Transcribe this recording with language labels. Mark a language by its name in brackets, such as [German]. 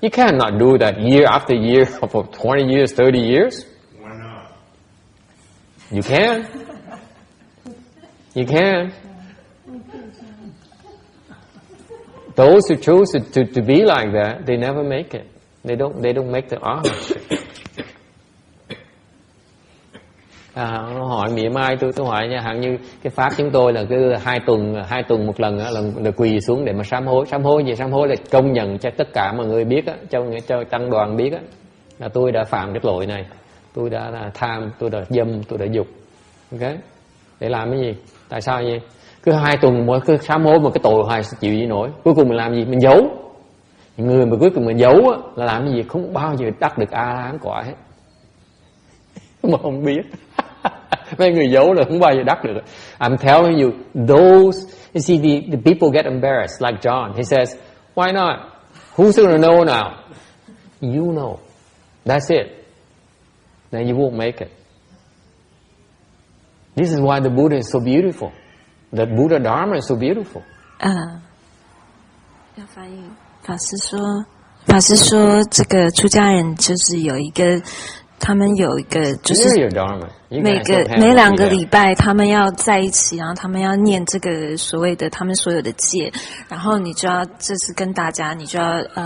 [English] You cannot do that year after year for 20 years, 30 years. Why not? You can. You can. Those who choose to be like that, they never make it. They don't make the art. [Vietnamese] Nó hỏi mỉa mai tôi hỏi nha, hẳn như cái pháp chúng tôi là cứ 2 tuần một lần là quỳ xuống để mà sám hối. Sám hối gì? Sám hối là công nhận cho tất cả mọi người biết á, cho tăng đoàn biết á, là tôi đã phạm cái lỗi này, tôi đã là tham, tôi đã dâm, tôi đã dục. Ok? Để làm cái gì? Tại sao vậy? Cứ 2 tuần mỗi cứ sám hối một cái tội hoài chịu gì nổi. Cuối cùng mình làm gì? Mình giấu. Những người mà cuối cùng mình giấu á, là làm cái gì? Không bao giờ đắc được A-la-hán quả hết. Mà không biết. Mấy người giấu là không bao giờ đắc được. [English] I'm telling you, you see the people get embarrassed, like John. He says, "Why not? Who's going to know now?" You know. That's it. Then you won't make it. This is why the Buddha is so beautiful. The Buddha Dharma is so beautiful. [Chinese] 要翻译。法师说，这个出家人就是他们有一个就是每2个礼拜他们要在一起，然后他们要念这个所谓的他们所有的戒，然后你就要这是跟大家，你就要